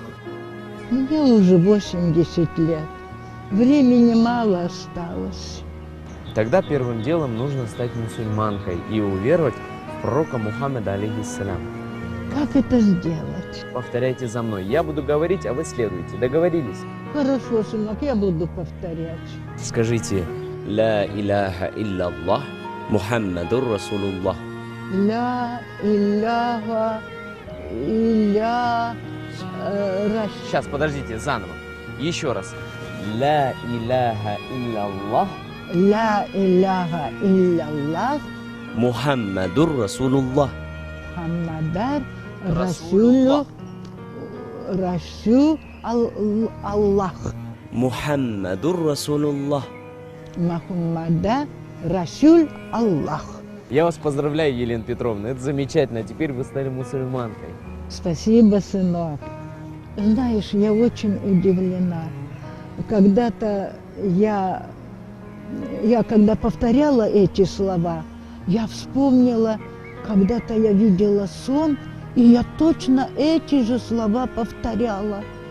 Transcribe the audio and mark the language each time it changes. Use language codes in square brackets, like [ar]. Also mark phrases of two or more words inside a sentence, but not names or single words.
[ru] Мне уже 80 лет. Времени мало осталось. Тогда первым делом нужно стать мусульманкой и уверовать в пророка Мухаммеда, алейхиссалям. Как это сделать? Повторяйте за мной. Я буду говорить, а вы следуйте. Договорились? Хорошо, сынок, я буду повторять. Скажите: [ar] «لا إله إلا الله، محمد رسول الله». لا إله إلا [ru] Сейчас, подождите, заново. Еще раз. [ar] لا إله إلا الله, لا إله إلا الله, محمد رسول الله. محمد رسول الله. محمد رسول الله. محمد رسول الله. [ru] Я вас поздравляю, Елена Петровна, это замечательно. Теперь вы стали мусульманкой. Спасибо, сынок. Знаешь, я очень удивлена. Когда-то я когда повторяла эти слова, я вспомнила, когда-то я видела сон, и я точно эти же слова повторяла.